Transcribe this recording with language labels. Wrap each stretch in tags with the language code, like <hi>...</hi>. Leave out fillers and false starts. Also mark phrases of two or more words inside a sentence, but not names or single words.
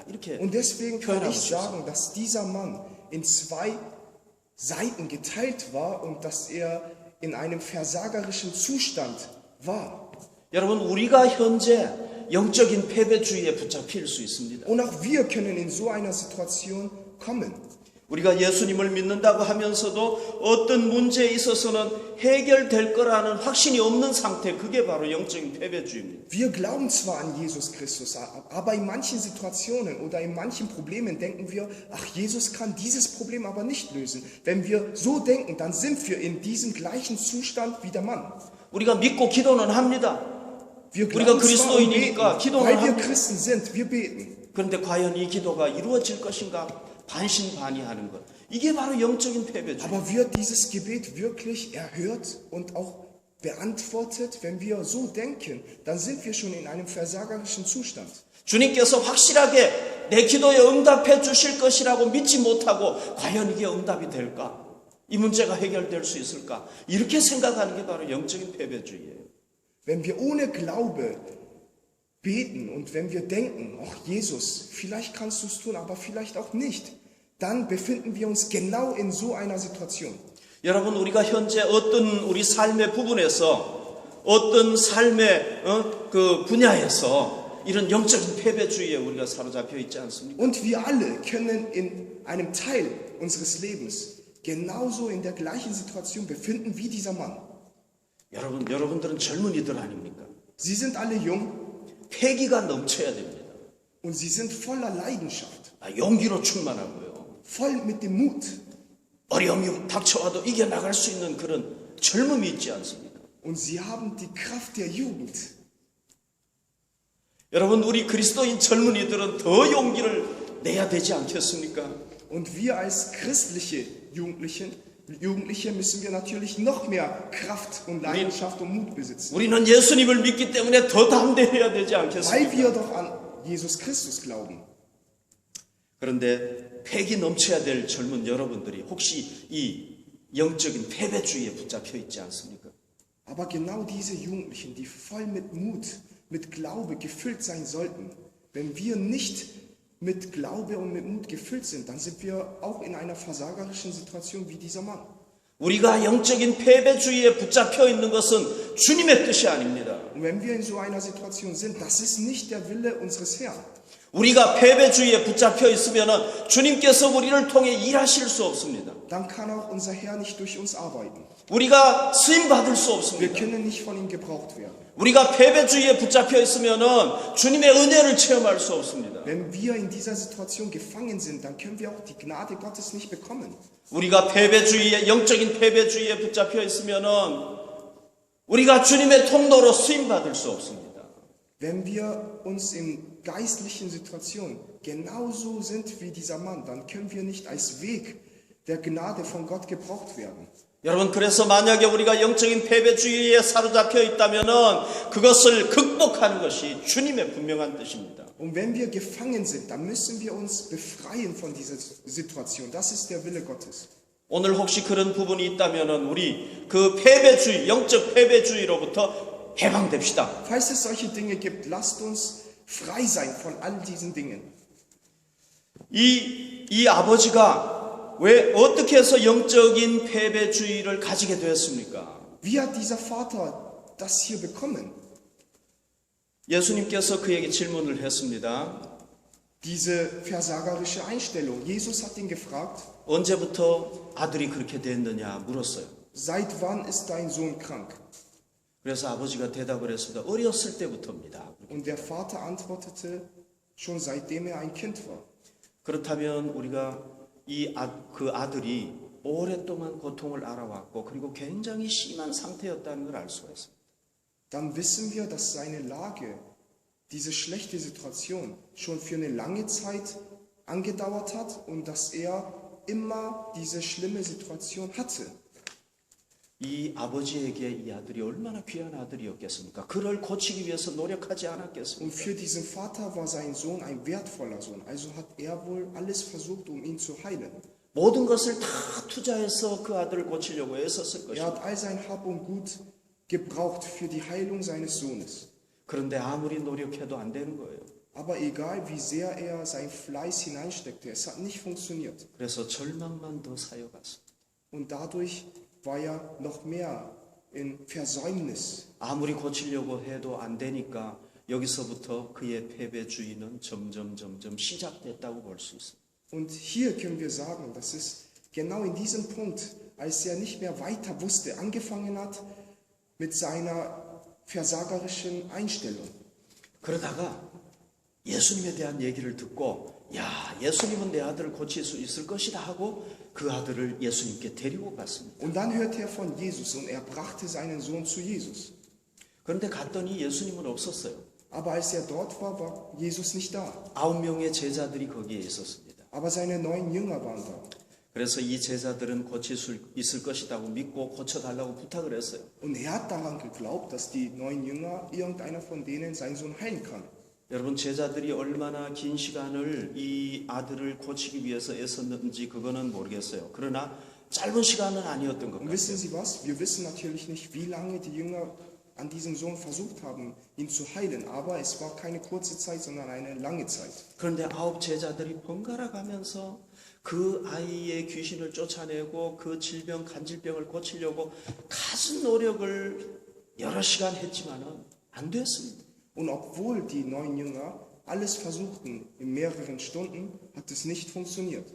<ko>이렇게</ko> <de>Und deswegen kann</de> <ko>표현하고</ko> <de>ich</de> <ko>싶습니다.</ko> <de>sagen, dass dieser Mann in zwei Seiten geteilt war und dass er in einem versagerischen Zustand war.</de> <ko>여러분 우리가 현재 영적인 패배주의에 붙잡힐 수 있습니다.</ko> <de>Und auch wir können in so einer Situation kommen.</de> <ko>우리가 예수님을 믿는다고 하면서도 어떤 문제에 있어서는 해결될 거라는 확신이 없는 상태, 그게 바로 영적인 패배주의입니다.</ko> <de>Wir glauben zwar an Jesus Christus, aber in manchen Situationen oder in manchen Problemen denken wir, ach, Jesus kann dieses Problem aber nicht lösen. Wenn wir so denken, dann sind wir in diesem gleichen Zustand wie der Mann.</de> <ko>우리가 믿고 기도는 합니다.</ko> <de>Wir</de> <ko>우리가</ko> <de>glauben zwar und beten,</de> <ko>그리스도인이니까 기도는</ko> <de>weil wir</de> <ko>합니다.</ko> <de>Christen sind, wir beten.</de> <ko>그런데 과연 이 기도가 이루어질 것인가? 반신반의하는 것. 이게 바로 영적인 패배주의.</ko> <de>Aber wird dieses Gebet wirklich erhört und auch beantwortet? Wenn wir so denken, dann sind wir schon in einem versagerischen Zustand.</de> <ko>주님께서 확실하게 내 기도에 응답해 주실 것이라고 믿지 못하고 과연 이게 응답이 될까? 이 문제가 해결될 수 있을까? 이렇게 생각하는 게 바로 영적인 패배주의예요.</ko> <de>Wenn wir ohne Glaube beten und wenn wir denken, ach Jesus, vielleicht kannst du es tun, aber vielleicht auch nicht, dann befinden wir uns genau in so einer Situation.</de> <ko>여러분 우리가 현재 어떤 우리 삶의 부분에서 어떤 삶의 그 분야에서 이런 영적인 패배주의에 우리가 사로잡혀 있지 않습니까?</ko> <de>Und wir alle können in einem Teil unseres Lebens genauso in der gleichen Situation befinden wie dieser Mann.</de> <ko>여러분들은 젊은이들 아닙니까?</ko> <de>Sie sind alle jung</de> <ko>패기가 넘쳐야 됩니다.</ko> <de>und sie sind voller Leidenschaft,</de> <ko>용기로 충만하고요.</ko> <de>voll mit dem Mut.</de> <ko>어려움이 닥쳐와도 이겨나갈 수 있는 그런 젊음이 있지 않습니까?</ko> <de>Und sie haben die Kraft der Jugend.</de> <ko>여러분 우리 그리스도인 젊은이들은 더 용기를 내야 되지 않겠습니까?</ko> <de>Und wir als christliche Jugendliche müssen wir natürlich noch mehr Kraft und Leidenschaft und Mut besitzen.</de> <ko>우리는 예수님을 믿기 때문에 더 담대해야 되지</ko> <de>Weil</de> <ko>않겠습니까?</ko> <de>wir doch an Jesus Christus glauben.</de> <ko>그런데 패기 넘쳐야 될 젊은 여러분들이 혹시 이 영적인 패배주의에 붙잡혀 있지 않습니까?</ko> <de>Aber genau diese Jugendlichen, die voll mit Mut, mit Glaube gefüllt sein sollten, wenn wir nicht mit Glaube und mit Mut gefüllt sind, dann sind wir auch in einer versagerischen Situation wie dieser Mann.</de> <ko>우리가 영적인 패배주의에 붙잡혀 있는 것은 주님의 뜻이 아닙니다.</ko> <de>Und wenn wir in so einer Situation sind, das ist nicht der Wille unseres Herrn.</de> <ko>우리가 패배주의에 붙잡혀 있으면 주님께서 우리를 통해 일하실 수 없습니다.</ko> <de>Dann kann auch unser Herr nicht durch uns arbeiten.</de> <ko>우리가 쓰임 받을 수</ko> <de>Wir</de> <ko>없습니다.</ko> <de>können nicht von ihm gebraucht werden.</de> <ko>우리가 패배주의에 붙잡혀 있으면 주님의 은혜를 체험할 수 없습니다.</ko> <de>Wenn wir in dieser Situation gefangen sind, dann können wir auch die Gnade Gottes nicht bekommen.</de> <ko>우리가 영적인 패배주의에 붙잡혀 있으면 우리가 주님의 통로로 쓰임 받을 수 없습니다.</ko> <de>Wenn wir uns in geistlichen Situationen genauso sind wie dieser Mann, dann können wir nicht als Weg der Gnade von Gott gebraucht werden.</de> <ko>여러분, 그래서 만약에 우리가 영적인 패배주의에 사로잡혀 있다면 그것을 극복하는 것이 주님의 분명한 뜻입니다.</ko> <de>Und wenn wir gefangen sind, dann müssen wir uns befreien von dieser Situation. Das ist der Wille Gottes.</de> <ko>오늘 혹시 그런 부분이 있다면 우리 그 패배주의, 영적 패배주의로부터 해방됩시다.</ko> <de>Falls es solche Dinge gibt, lasst uns frei sein von all diesen Dingen.</de> <ko>이 아버지가 왜 어떻게 해서 영적인 패배주의를 가지게 되었습니까?</ko> <de>Wie hat dieser Vater das hier bekommen?</de> <ko>예수님께서 그에게 질문을 했습니다.</ko> <de>Diese versagerische Einstellung. Jesus hat ihn gefragt,</de> <ko>언제부터 아들이 그렇게 됐느냐 물었어요.</ko> <de>seit wann ist dein Sohn krank?</de> <ko>그래서 아버지가 대답을 했습니다. 어렸을 때부터입니다.</ko> <de>Und der Vater antwortete, schon seitdem er ein Kind war.</de> <ko>그렇다면 우리가 그 아들이 오랫동안 고통을 알아왔고 그리고 굉장히 심한 상태였다는 걸 알 수가 있습니다.</ko> <de>Dann wissen wir, dass seine Lage, diese schlechte Situation, schon für eine lange Zeit angedauert hat und dass er immer diese schlimme Situation hatte.</de> <ko>이 아버지에게 이 아들이 얼마나 귀한 아들이었겠습니까? 그를 고치기 위해서 노력하지</ko> <de>Und</de> <ko>않았겠습니까?</ko> <de>für diesen Vater war sein Sohn ein wertvoller Sohn. Also hat er wohl alles versucht, um ihn zu heilen.</de> <ko>모든 것을 다 투자해서 그 아들을 고치려고 애썼을</ko> <de>Er</de> <ko>것입니다.</ko> <de>hat all sein Hab und Gut gebraucht für die Heilung seines Sohnes.</de> <ko>그런데 아무리 노력해도 안 되는 거예요.</ko> <de>Aber egal wie sehr er sein Fleiß hineinsteckte, es hat nicht funktioniert.</de> <ko>그래서 절망만 더 쌓여갔습니다.</ko> <de>Und dadurch war er noch mehr in Versäumnis.</de> <ko>아무리 고치려고 해도 안 되니까 여기서부터 그의 패배주의는 점점 시작됐다고 볼 수 있습니다.</ko> <de>Und hier können wir sagen, dass es genau in diesem Punkt, als er nicht mehr weiter wusste, angefangen hat mit seiner versagerischen Einstellung.</de> <ko>그러다가 예수님에 대한 얘기를 듣고 야, 예수님은 내 아들을 고칠 수 있을 것이다 하고 그 아들을 예수님께 데리고 갔습니다.</ko> <de>Und dann hörte er von Jesus und er brachte seinen Sohn zu Jesus.</de> <ko>그런데 갔더니 예수님은 없었어요.</ko> <de>Aber als er dort war, war Jesus nicht da.</de> <ko>9명의 제자들이 거기에 있었습니다.</ko> <de>Aber seine 9 Jünger waren da.</de> <ko>그래서 이 제자들은 고칠 수 있을 것이라고 믿고 고쳐달라고 부탁을 했어요.</ko> <de>Und er hat daran geglaubt, dass die 9 Jünger, irgendeiner von denen, seinen Sohn heilen kann.</de> <ko>여러분, 제자들이 얼마나 긴 시간을 이 아들을 고치기 위해서 애썼는지 그거는 모르겠어요. 그러나 짧은 시간은 아니었던 것</ko> <de>Und</de> <ko>같아요.</ko> <de>wissen Sie was? Wir wissen natürlich nicht, wie lange die Jünger an diesem Sohn versucht haben, ihn zu heilen. Aber es war keine kurze Zeit, sondern eine lange Zeit.</de> <ko>그런데 9 제자들이 번갈아 가면서 그 아이의 귀신을 쫓아내고 그 간질병을 고치려고 가진 노력을 여러 시간 했지만은 안 됐습니다.</ko> <de>Und obwohl die 9 Jünger alles versuchten in mehreren Stunden, hat es nicht funktioniert.</de>